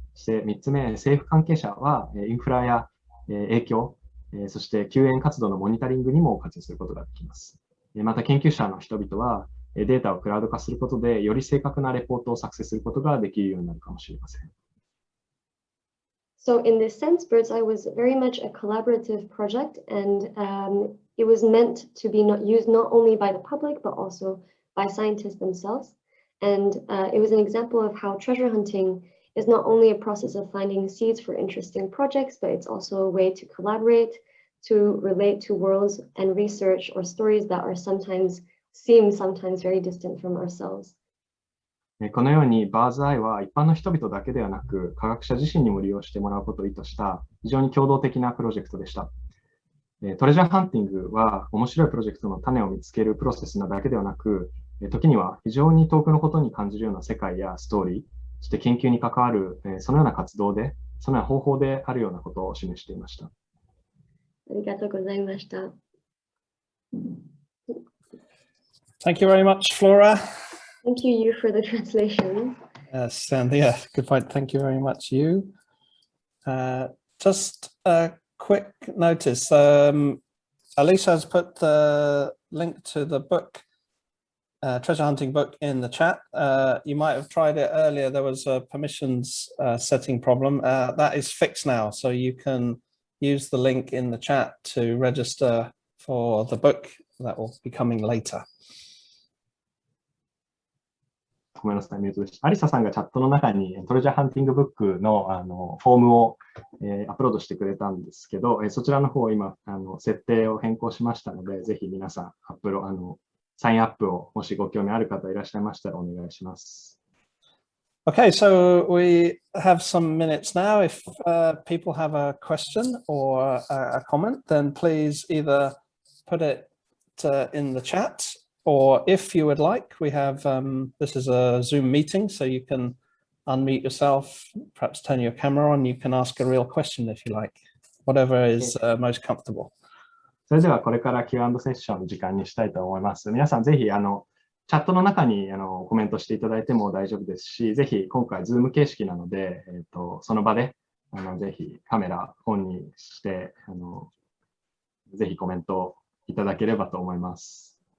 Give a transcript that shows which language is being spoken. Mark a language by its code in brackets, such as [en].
[ja] そして3つ目、政府関係者はインフラや影響、そして救援活動のモニタリングにも活用することができます。また、研究者の人々はデータをクラウド化することで、より正確なレポートを作成することができるようになるかもしれません。 [en] So in this sense, Bird's Eye was very much a collaborative project, and it was meant to be used not only by the public, but also by scientists themselves. And it was an example of how treasure hunting is not only a process of finding seeds for interesting projects, but it's also a way to collaborate, to relate to worlds and research or stories that are sometimes very distant from ourselves. [ja] このようにバーズアイは一般の人々だけではなく、科学者自身にも利用してもらうことを意図した非常に共同的なプロジェクトでした。トレジャーハンティングは面白いプロジェクトの種を見つけるプロセスなだけではなく、時には非常に遠くのことに感じるような世界やストーリー、そして研究に関わるそのような活動で、そのような方法であるようなことを示していました。ありがとうございました。 [en] Thank you very much, Flora. Thank you for the translation. Yes, and yeah, good point. Thank you very much, you. Just a quick notice. Alicia has put the link to the book, treasure hunting book, in the chat. You might have tried it earlier. There was a permissions setting problem. That is fixed now, so you can use the link in the chat to register for the book that will be coming later. [ja] ごめんなさい、ミュートでした。アリサさんがチャットの中にトレジャーハンティングブックの、フォームを、アップロードしてくれたんですけど、そちらの方を今設定を変更しましたので、ぜひ皆さんサインアップをもしご興味ある方いらっしゃいましたらお願いします。 [en] Okay, so we have some minutes now. If people have a question or a comment, then please either put it in the chat, or if you would like, we have, this is a Zoom meeting, so you can unmute yourself, perhaps turn your camera on, you can ask a real question if you like, whatever is most comfortable. [ja] それではこれから Q&A セッションの時間にしたいと思います。皆さんぜひチャットの中にコメントしていただいても大丈夫ですし、ぜひ今回 Zoom 形式なので、その場でぜひカメラオンにしてぜひコメントいただければと思います。